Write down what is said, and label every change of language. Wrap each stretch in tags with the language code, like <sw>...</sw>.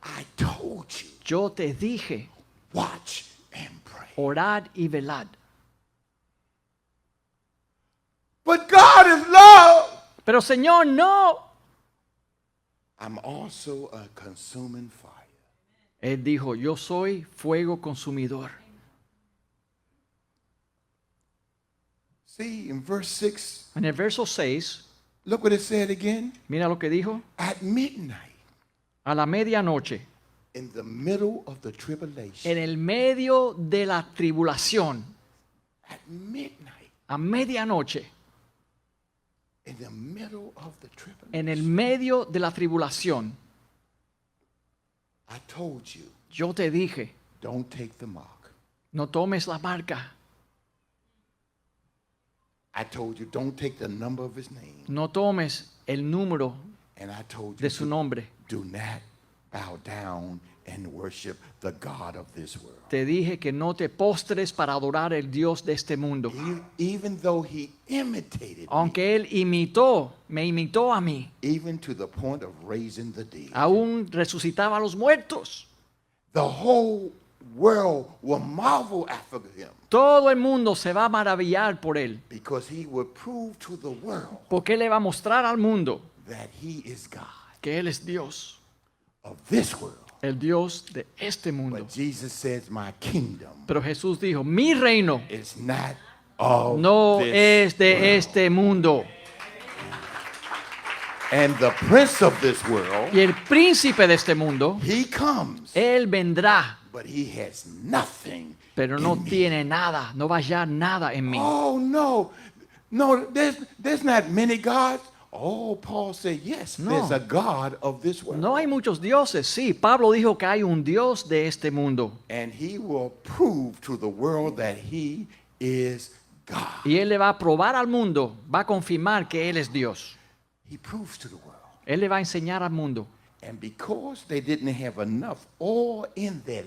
<en>I told you,</en> <es>Yo te dije,</es> <en>watch and pray.</en> <es>orad y velad.</es> <en>But God is love.</en> <es>Pero Señor, no.</es> <en>I'm also a consuming fire.</en> <es>Él dijo, yo soy fuego consumidor.</es> <en>See, in verse 6,</en> <es>En el verso 6,</es> <en>look what it said again.</en> <es>mira lo que dijo.</es> <en>At midnight,</en> <es>A la medianoche,</es> <en>in the middle of the tribulation,</en> <es>en el medio de la tribulación,</es> <en>at midnight,</en> <es>a medianoche,</es> <en>in the middle of the tribulation,</en> <es>en el medio de la tribulación,</es> <en>I told you,</en> <es>yo te dije,</es> <en>don't take the mark.</en> <es>no tomes la marca,</es> <en>I told you, don't take the number of his name.</en> <es>no tomes el número</es> <en>And I told you,</en> <es>de su nombre.</es> <en>do not bow down and worship the God of this world.</en> <es>Te dije que no te postres para adorar el Dios de este mundo.</es> <en>Even though he imitated me,</en> <es>Aunque Él me imitó a mí,</es> <en>even to the point of raising the dead.</en> <es>aún resucitaba a los muertos.</es> <en>The whole world will marvel after him</en> <es>Todo el mundo se va a maravillar por él,</es> <en>because he will prove to the world</en> <es>porque él le va a mostrar al mundo</es> <en>that he is God</en> <es>que él es Dios,</es> <en>of this world.</en> <es>el Dios de este mundo.</es> <en>But Jesus says, my kingdom</en> <es>Pero Jesús dijo, mi reino</es> <en>is not of</en> <es>no</es> <en>this</en> <es>es de</es> <en>world.</en> <es>este mundo.</es> <en>And the prince of this world,</en> <es>Y el príncipe de este mundo,</es> <en>he comes,</en> <es>él vendrá,</es> <en>but he has nothing.</en> <es>pero no</es> <en>in me.</en> <es>tiene nada, no va a hallar nada en mí.</es> <en>Oh no, no, there's not many gods. Oh, Paul said, yes,</en> <es>No.</es> <en>there's a God of this world.</en> <es>No hay muchos dioses, sí. Pablo dijo que hay un Dios de este mundo.</es> <en>And he will prove to the world that he is God.</en> <es>Y él le va a probar al mundo, va a confirmar que él es Dios.</es> <en>He proves to the world.</en> <es>Él le va a enseñar al mundo.</es> <en>And because they didn't have enough oil in their</en>